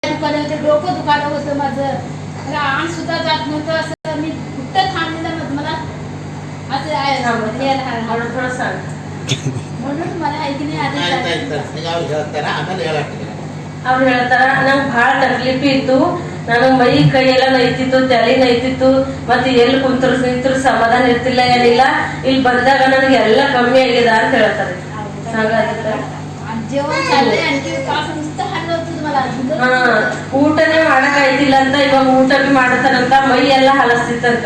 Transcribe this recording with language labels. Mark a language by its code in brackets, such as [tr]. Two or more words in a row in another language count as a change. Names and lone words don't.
[mr] दुखायला डोकं दुखायला होतं माझं, मला अंग सुद्धा जात नव्हतं. असं मी कुठं थांबलेलं मला असं थोडं सांग. म्हणून मला ऐकणे [kn] ಅವ್ರು ಹೇಳ್ತಾರ ನಂಗೆ ಭಾಳ ತಕ್ಲೀಫ್ ಇತ್ತು, ನನಗೆ ಮೈ ಕೈ ಎಲ್ಲ ನೈತಿತ್ತು, ತಲೆ ನೈತಿತ್ತು, ಮತ್ತೆ ಎಲ್ಲಿ ಕುಂತರು ನಿಂತರು ಸಮಾಧಾನ ಇರ್ತಿಲ್ಲ, ಏನಿಲ್ಲ. ಇಲ್ಲಿ ಬಂದಾಗ ನನಗೆ ಎಲ್ಲ ಕಮ್ಮಿ ಆಗಿದೆ ಅಂತ ಹೇಳ್ತಾರೆ. ಊಟನೇ ಮಾಡಕ್ ಆಯ್ತಿಲ್ಲ ಅಂತ ಇವಾಗ ಊಟ ಬಿ ಮಾಡತಾರಂತ, ಮೈ ಎಲ್ಲ ಹಲಸ್ತಿತ್ತಂತ.